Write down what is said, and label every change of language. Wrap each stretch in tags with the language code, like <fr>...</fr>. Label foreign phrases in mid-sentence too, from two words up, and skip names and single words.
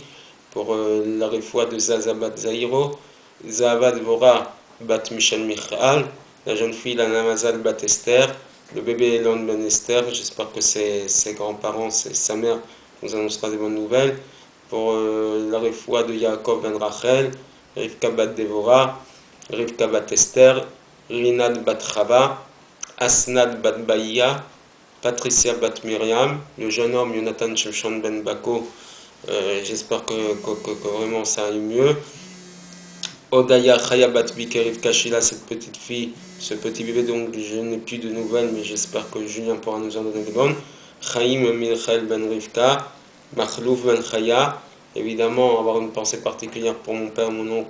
<fr>Pour la réfoua de Zazabat Zairo, Zahavat Vora Bat Michel Michal, la jeune fille Lana Mazal Bat Esther, le bébé Elon Ben Esther. J'espère que ses grands-parents, sa mère, nous annoncera des bonnes nouvelles. Pour la réfoua de Yaakov Ben Rachel, Rivka Bat Devora, Rivka Bat Esther, Rinad Bat Chava, Asnad Bat Baïa, Patricia Bat Myriam, le jeune homme Jonathan Shimshon Ben Bako. J'espère que vraiment ça aille mieux. Odaya Chayabat Bikeriv Kashila, cette petite fille, ce petit bébé, donc je n'ai plus de nouvelles, mais j'espère que Julien pourra nous en donner de bonnes. Chaim Milchael Ben Rivka, Machlouf Ben Chaya, évidemment avoir une pensée particulière pour mon père, mon oncle</fr>